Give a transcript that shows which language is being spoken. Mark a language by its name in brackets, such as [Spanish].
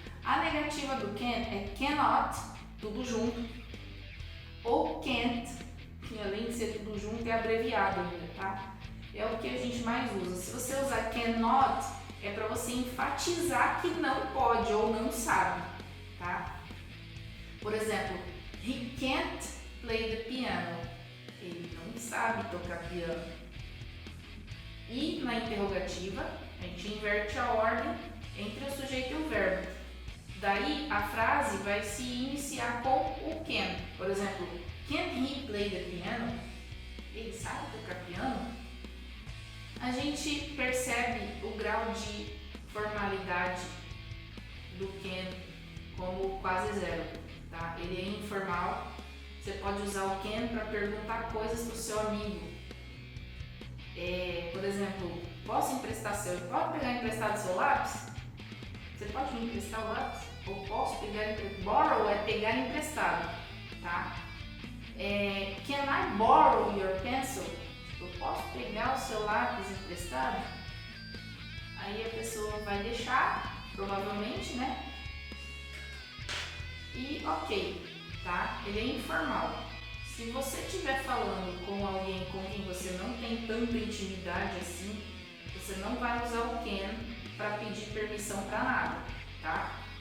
[Portuguese] A negativa do can é cannot, tudo junto, ou can't, que além de ser tudo junto é abreviado ainda, tá? É o que a gente mais usa. Se você usar cannot, é para você enfatizar que não pode ou não sabe, tá? Por exemplo, [English] he can't play the piano. [Portuguese] Ele não sabe tocar piano. E na interrogativa, a gente inverte a ordem entre o sujeito e o verbo. Daí a frase vai se iniciar com o can. Por exemplo, [English] can he play the piano? [Portuguese] Ele sabe tocar piano? A gente percebe o grau de formalidade do can como quase zero, tá? Ele é informal. Você pode usar o can para perguntar coisas para o seu amigo. Por exemplo, posso pegar emprestado seu lápis? Você pode me emprestar o lápis? Ou posso pegar emprestado? Borrow é pegar emprestado, tá? [English] Can I borrow your pencil? [Portuguese] Eu posso pegar o seu lápis emprestado? Aí a pessoa vai deixar, provavelmente, né? E ok, tá? Ele é informal. Se você estiver falando com alguém com quem você não tem tanta intimidade assim, você não vai usar o can para pedir permissão para nada, tá?